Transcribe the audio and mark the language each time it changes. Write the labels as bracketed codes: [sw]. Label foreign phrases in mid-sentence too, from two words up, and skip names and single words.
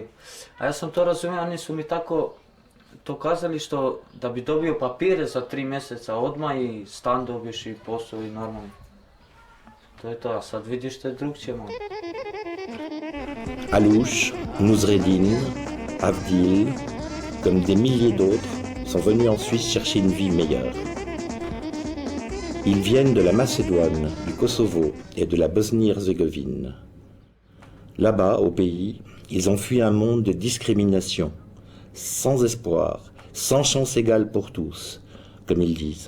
[bs] A ja sam to razumio, oni su mi tako to kazali što da bi dobio papire za 3 mjeseca odmah i stan dobiješ i posao i normalno. To je to, a sad vidiš što je drugčije malo. [fr] Alouche, Nouzreddine, Avdil, comme des milliers d'autres, sont venus en Suisse chercher une vie meilleure. Ils viennent de la Macédoine, du Kosovo et de la Bosnie-Herzégovine. Là-bas, au pays, ils ont fui un monde de discrimination, sans espoir, sans chance égale pour tous, comme ils disent.